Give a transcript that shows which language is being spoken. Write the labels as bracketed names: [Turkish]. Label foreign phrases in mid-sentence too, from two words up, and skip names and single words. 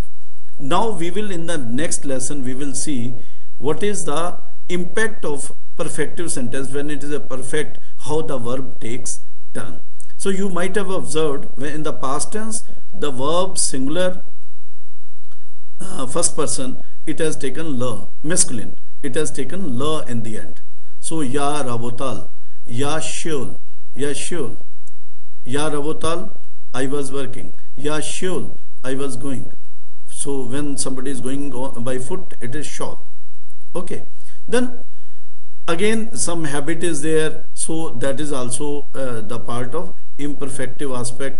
[English] Now we will, in the next lesson, we will see what is the impact of perfective sentence when it is a perfect, how the verb takes turn. So you might have observed when in the past tense the verb singular first person, it has taken la, masculine, it has taken la in the end. [Russian] So я работал, я шёл, я шёл, я работал, [English] I was working, [Russian] я шёл, [English] I was going. So when somebody is going by foot, it is shol. Okay. Then again some habit is there. So that is also the part of imperfective aspect.